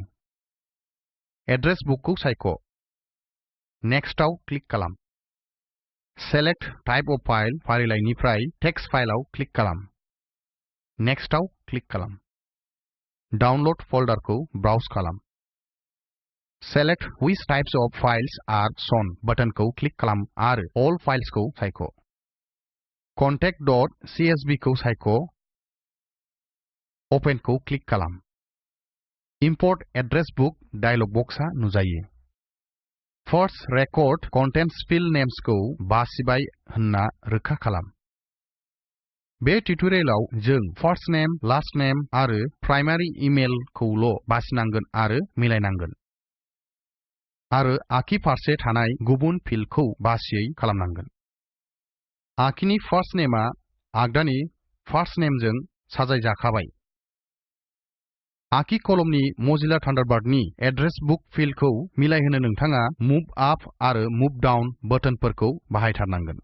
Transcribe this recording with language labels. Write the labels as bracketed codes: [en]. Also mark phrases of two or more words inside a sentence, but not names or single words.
[en] address book [brx] सायख'। नेक्स्टआव क्लिक खालाम। [en] select type of file [brx] फारिलाइनिफ्राय [en] text file [brx] क्लिक खालाम। नेक्स्टआव क्लिक खालाम। [en] download folder [brx] ब्राउज खालाम। [en] Select which types of files are shown [brx] बटनखौ क्लिक खालाम आरो [en] all files [brx] खौ सायख'। contact.csv खौ सायख'। Open खौ क्लिक खालाम। [en] Import address book dialog box [brx] नुजायो। [en] First record contains field names [brx] खौ बासिबाय होनना रोखा खालाम। बे टिउटोरियेलाव जों [en] first name, last name [brx] आरो [en] primary email [brx] खौल' बासिनांगोन आरो मिलायनांगोन। आरो आखि फारसे थानाय गुबुन फिल्डखौ बासियै खालामनांगोन। आखिनि [en] first name [brx] आगदानि [en] first name [brx] साजायजाखाबाय। आखि कलमनि मोजिला थान्डारबार्डनि [en] address book field [brx] मिलायहोनो नोंथाङा [en] move up [brx] आरो [en] move down button [brx] बाहायथारनांगोन।